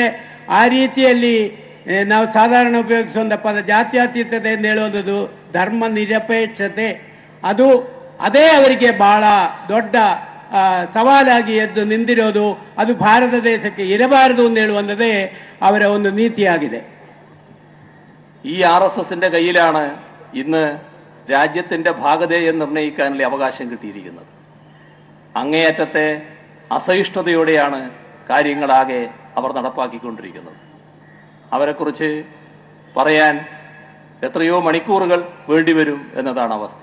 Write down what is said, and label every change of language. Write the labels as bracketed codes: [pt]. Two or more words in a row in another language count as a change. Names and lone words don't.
[kn] ಆ ರೀತಿಯಲ್ಲಿ ನಾವು ಸಾಧಾರಣ ಉಪಯೋಗಿಸುವಂಥ ಪದ ಜಾತ್ಯತೀತತೆ ಎಂದು ಹೇಳುವಂಥದ್ದು ಧರ್ಮ ನಿರಪೇಕ್ಷತೆ, ಅದೇ ಅವರಿಗೆ ಬಹಳ ದೊಡ್ಡ ಸವಾಲಾಗಿ ಎದ್ದು ನಿಂತಿರೋದು. ಅದು ಭಾರತ ದೇಶಕ್ಕೆ ಇರಬಾರದು എന്ന് ಹೇಳುವಂಥದ್ದೇ ಅವರ ಒಂದು നീതിയാಗಿದೆ. [ml] ഈ RSSന്റെ കയ്യിലാണ് ഇന്ന് രാജ്യത്തിൻ്റെ ഭാഗധേയം നിർണ്ണയിക്കാനുള്ള അവകാശം കിട്ടിയിരിക്കുന്നത്. അങ്ങേയറ്റത്തെ അസഹിഷ്ണുതയോടെയാണ് കാര്യങ്ങളാകെ അവർ നടപ്പാക്കിക്കൊണ്ടിരിക്കുന്നത്. അവരെക്കുറിച്ച് പറയാൻ എത്രയോ മണിക്കൂറുകൾ വേണ്ടിവരും എന്നതാണ് അവസ്ഥ.